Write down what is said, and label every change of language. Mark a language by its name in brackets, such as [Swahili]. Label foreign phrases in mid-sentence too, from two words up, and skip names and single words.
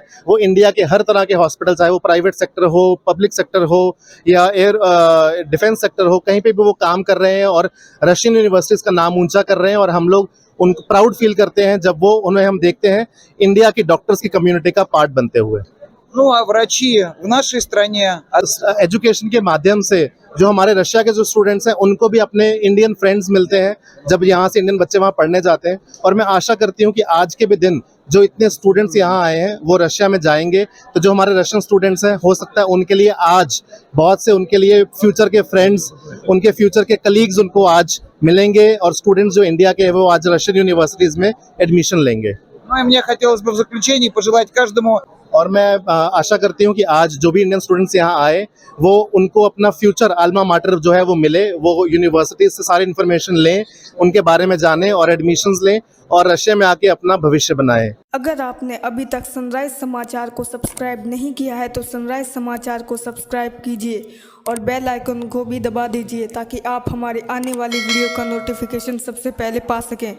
[Hindi] वो इंडिया के हर तरह के हॉस्पिटल, चाहे वो [English] private sector [Hindi] हो, [English] public sector [Hindi] हो या [English] defence sector [Hindi] हो, कहीं पे भी वो काम कर रहे हैं और [English] Russian universities [Hindi] का नाम ऊंचा कर रहे हैं। और हम लोग उनको [English] proud feel [Hindi] करते हैं जब उन्हें हम देखते हैं इंडिया की डॉक्टर्स की कम्युनिटी का पार्ट बनते हुए। [Russian] Ну, а врачи в нашей стране [Hindi] एजुकेशन के माध्यम से जो हमारे रशिया के जो स्टूडेंट्स हैं उनको भी अपने [English] Indian friends [Hindi] मिलते हैं जब यहाँ से इंडियन बच्चे वहाँ पढ़ने जाते हैं। और मैं आशा करती हूँ कि आज के भी दिन जो इतने स्टूडेंट्स यहाँ आए हैं वो रशिया में जाएंगे, तो जो हमारे [English] Russian students [Hindi] हैं हो सकता है उनके लिए आज बहुत से उनके लिए फ्यूचर के फ्रेंड्स, उनके फ्यूचर के कलीग्स उनको आज मिलेंगे और स्टूडेंट्स जो इंडिया के हैं वो आज [English] Russian universities [Hindi] में एडमिशन लेंगे। [Russian] Ну и мне хотелось бы в заключении पожелать каждому [Hindi] और मैं आशा करती हूँ कि आज जो भी [English] Indian students [Hindi] यहाँ आए वो उनको अपना [English] future alma mater [Hindi] जो है वो मिले, वो यूनिवर्सिटी से सारी इन्फॉर्मेशन लें, उनके बारे में जानें और एडमिशन्स लें और रशिया में आके अपना भविष्य बनाएं। अगर आपने अभी तक सनराइज समाचार को सब्सक्राइब नहीं किया है तो सनराइज समाचार को सब्सक्राइब कीजिए और [English] bell icon [Hindi] को भी दबा दीजिए ताकि आप हमारे आने वाली वीडियो का नोटिफिकेशन सबसे पहले पा सकें।